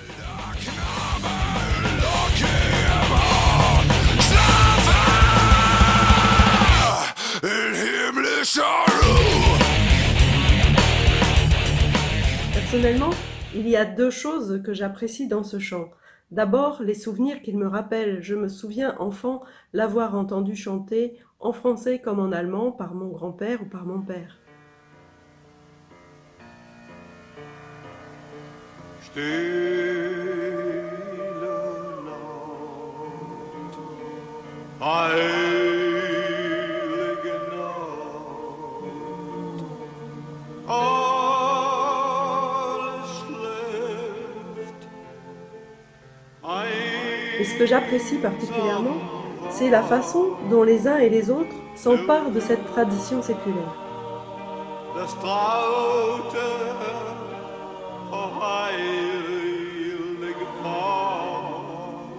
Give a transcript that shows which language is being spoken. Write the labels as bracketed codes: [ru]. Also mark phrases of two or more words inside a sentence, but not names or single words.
[fr] Personnellement, il y a 2 choses que j'apprécie dans ce chant. D'abord, les souvenirs qu'il me rappelle. Je me souviens, enfant, l'avoir entendu chanter en français comme en allemand par mon grand-père ou par mon père. [de] Stille Nacht, heilige Nacht, alles schläft. [fr] Et ce que j'apprécie particulièrement, c'est la façon dont les uns et les autres s'emparent de cette tradition séculaire. [de] Das traute, heilige Nacht.